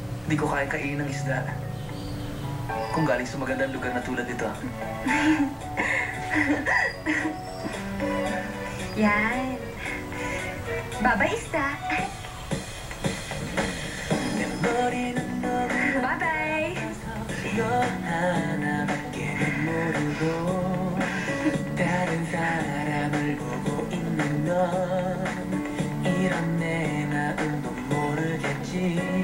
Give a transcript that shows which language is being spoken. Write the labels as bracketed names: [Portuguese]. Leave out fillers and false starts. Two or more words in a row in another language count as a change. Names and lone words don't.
[Filipino] Di ko kaya kainin ng isda. Kung galing sa magandang lugar na tulad ito. Yan. Bye-bye, isda. Bye-bye. [Korean] 너 하나밖에 모르고 다른 사람을 보고 있는 넌 이런 내 마음도 모르겠지